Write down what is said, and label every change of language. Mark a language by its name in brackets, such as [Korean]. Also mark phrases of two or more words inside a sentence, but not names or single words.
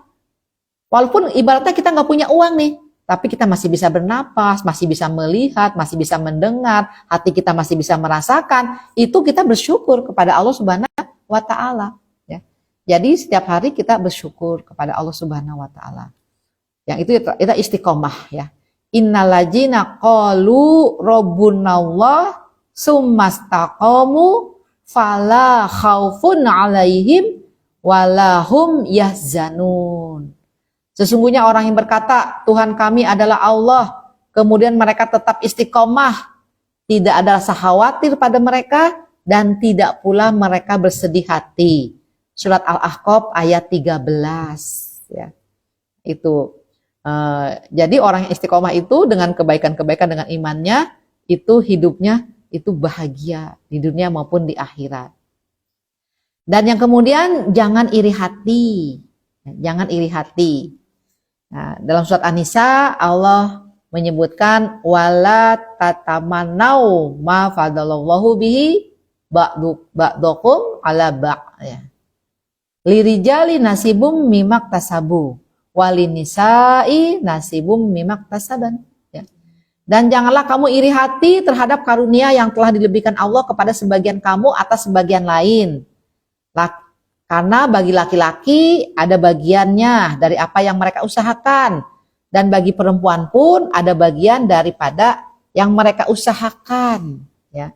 [Indonesian] Walaupun ibaratnya kita nggak punya uang nih, tapi kita masih bisa bernapas, masih bisa melihat, masih bisa mendengar, hati kita masih bisa merasakan. Itu kita bersyukur kepada Allah [Arabic] سبحانه وتعالى. [Indonesian] Ya. Jadi setiap hari kita bersyukur kepada Allah [Arabic] سبحانه وتعالى. [Indonesian] Yang itu istiqomah ya. [Arabic] إن الذين قالوا ربنا الله ثم استقاموا فلا خوف عليهم ولا هم يحزنون. [Indonesian] Sesungguhnya orang yang berkata Tuhan kami adalah Allah, kemudian mereka tetap istiqomah, tidak ada rasa khawatir pada mereka dan tidak pula mereka bersedih hati. surat Al-Ahqaf ayat 13 ya. Itu jadi orang yang istiqomah itu dengan kebaikan-kebaikan, dengan imannya, itu hidupnya itu bahagia di dunia maupun di akhirat. Dan yang kemudian jangan iri hati. Jangan iri hati. Nah, dalam surat An-Nisa Allah menyebutkan [Arabic] ولا تتمنوا ما فضل الله به بعضكم على بع' [Indonesian] ya. [Arabic] للرجال نصيب مما اكتسبوا وللنساء نصيب مما اكتسبن ya. [Indonesian] Dan janganlah kamu iri hati terhadap karunia yang telah dilebihkan Allah kepada sebagian kamu atas sebagian lain. Karena bagi laki-laki ada bagiannya dari apa yang mereka usahakan, dan bagi perempuan pun ada bagian daripada yang mereka usahakan ya.